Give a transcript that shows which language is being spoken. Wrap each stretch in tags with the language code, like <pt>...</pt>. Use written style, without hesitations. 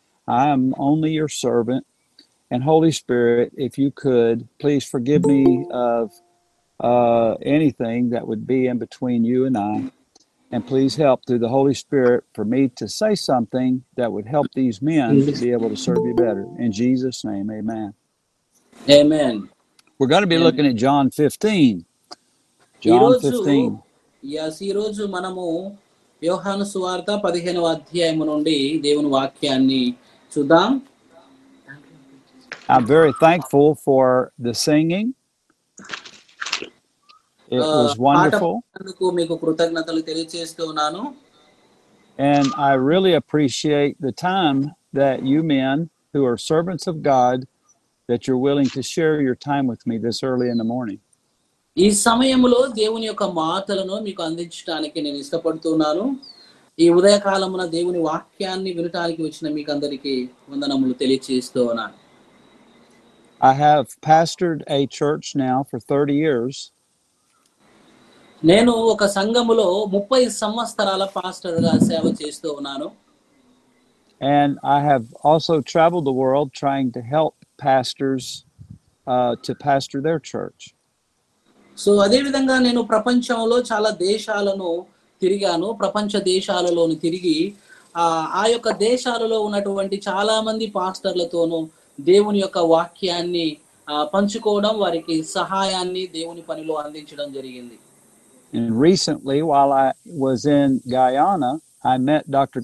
<en>I am only your servant. And Holy Spirit, if you could, please forgive me of anything that would be in between you and I. And please help through the Holy Spirit for me to say something that would help these men to be able to serve you better. In Jesus' name, amen. Amen. We're going to be looking at John 15. John 15.</en> <te>ఈ రోజు మనము యోహాను సువార్త 15వ అధ్యాయము నుండి దేవుని వాక్యాన్ని చూద్దాం.</te> <en>I'm very thankful for the singing. It was wonderful.</en> <te>మీకు కృతజ్ఞతలు తెలియజేస్తున్నాను.</te> <en>And I really appreciate the time that you men who are servants of God, that you're willing to share your time with me this early in the morning.</en> <te>ఈ సమయంలో దేవుని యొక్క మాటలను మీకు అందించడానికి నేను ఇష్టపడుతున్నాను. ఈ ఉదయకాలమున దేవుని వాక్యాన్ని వినడానికి వచ్చిన మీకు అందరికీ వందనములు తెలియజేస్తున్నాను.</te> <en>I have pastored a church now for 30 years.</en> <te>నేను ఒక సంఘములో 30 సంవత్సరాల పాస్టర్గా సేవ చేస్తూ ఉన్నాను.</te> <en>And I have also traveled the world trying to help pastors to pastor their church.</en> <te>So అదే విధంగా నేను ప్రపంచంలో చాలా దేశాలను తిరిగాను. ప్రపంచ దేశాలలోని తిరిగి ఆ యొక్క దేశాలలో ఉన్నటువంటి చాలా మంది పాస్టర్లతోనూ దేవుని యొక్క వాక్యాన్ని పంచుకోవడం, వారికి సహాయాన్ని దేవుని పనిలో అందించడం జరిగింది.</te> <en>And recently, while I was in Guyana, I met Dr.</en>